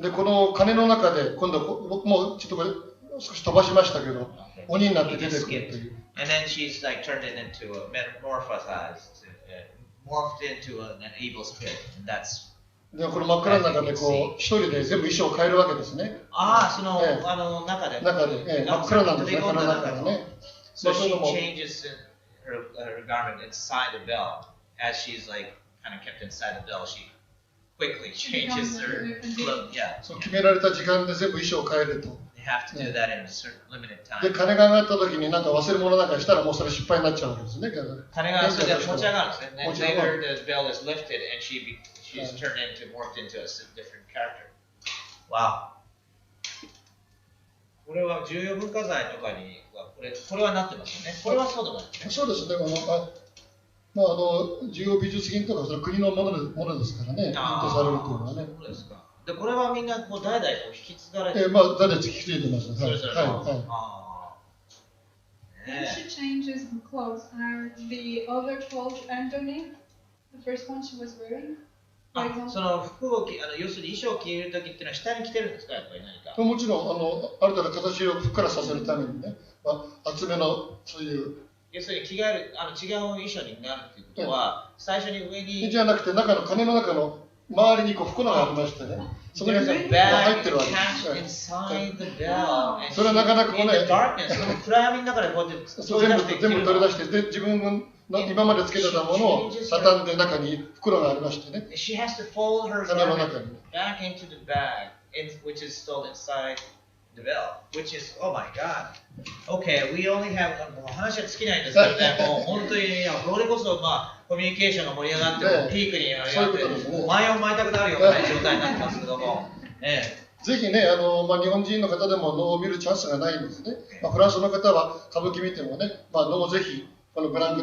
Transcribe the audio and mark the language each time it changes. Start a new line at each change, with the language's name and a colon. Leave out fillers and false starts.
Japanese: で、この鐘の中で、今度僕もちょっとこれ少し飛ばしましたけど、鬼になって出てくるという。
English: And then she's like turned it into morphed into an evil spirit. And that's
Japanese: でこの真っ暗の中でこう一人で全部衣装を変えるわけですね。その中で。真っ暗なんですね、この中でね。
English: So she changes her garment inside the bell. As she's like kind of kept inside the bell, she quickly changes her clothes. Yeah.
Japanese: そう決められた時間で全部衣装を変えると。
English: They have to do that in a certain limited time.
Japanese: で、鐘が上がった時に何か忘れ物なんかしたらもうそれ失敗になっちゃうわけですね。鐘がそれで持ち上がるんですね。
English: Later the bell is lifted and she's turned morphed into a different character. Wow.
Japanese: これは重要文化財とかにこれはなってますよね。これはそうでもないですね。そうですね。重要美術品とかそれ国のものですからね。認定されるというのはね。そうですか。でこれはみんな代々引き継がれて代々引き継いでます。それぞれの。
English: When she changes the clothes, are the other clothes underneath the first one she was wearing?
Japanese: その服を要するに衣装を着るときっていうのは下に着てるんですか、やっぱり何か。もちろんある程度形をふっくらさせるためにね、厚めのそういう。要するに着替える違う衣装になるっていうことは、最初に上に。じゃなくて鐘の中の周りに袋がありましてね、そこに入ってるわけです。それはなかなかこうね、暗闇の中でこうやって全部取り出して、で自分の今までつけてたものを畳んで中に袋がありましてね、鐘の中に。
English: Back into the bag, which is still inside the bell, which is, oh my god. Okay, we only have,
Japanese: 話は尽きないんですけどね、もう本当に、これこそコミュニケーションが盛り上がって、ピークに上がって、もう前を舞いたくなるような状態になってますけども。ぜひね、日本人の方でも能を見るチャンスがないんですね。フランスの方は歌舞伎見てもね、能をぜひご覧ください。